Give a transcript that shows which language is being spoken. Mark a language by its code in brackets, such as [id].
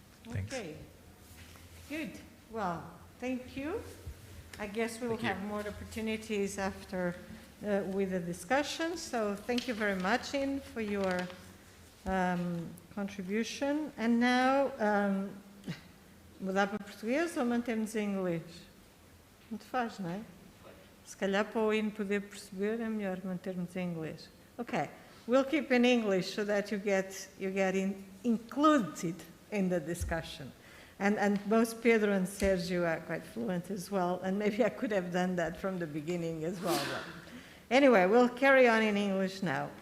[en] Thanks. Okay, good. Well, thank you. I guess we will have more opportunities after with the discussion. So thank you very much, Ian, for your contribution. And now, [pt] mudar para português ou mantemos em inglês? Muito faz, não é? Se calhar para o Ian poder perceber é melhor mantermos em inglês. [en] Okay, we'll keep in English so that you get included in the discussion. And both Pedro and Sergio are quite fluent as well, and maybe I could have done that from the beginning as well. But anyway, we'll carry on in English now.